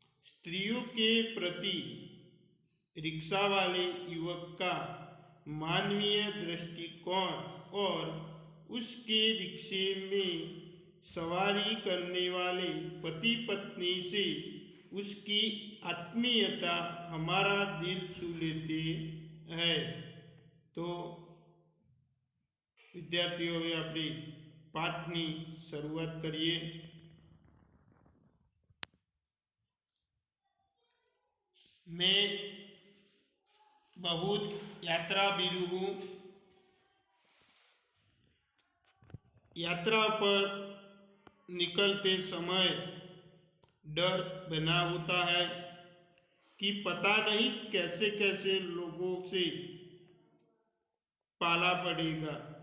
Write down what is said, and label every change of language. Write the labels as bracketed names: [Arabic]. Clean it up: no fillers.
[Hindi] स्त्रियों के प्रति रिक्शा वाले युवक का मानवीय दृष्टिकोण और उसके रिक्शे में सवारी करने वाले पति पत्नी से उसकी आत्मीयता हमारा दिल छू लेते हैं। तो विद्यार्थियों [Gujarati] હવે આપણે પાઠની શરૂઆત કરીએ। [Hindi] मैं बहुत यात्रा बीरू हूँ। यात्रा पर निकलते समय डर बना होता है कि पता नहीं कैसे कैसे लोगों से पाला पड़ेगा।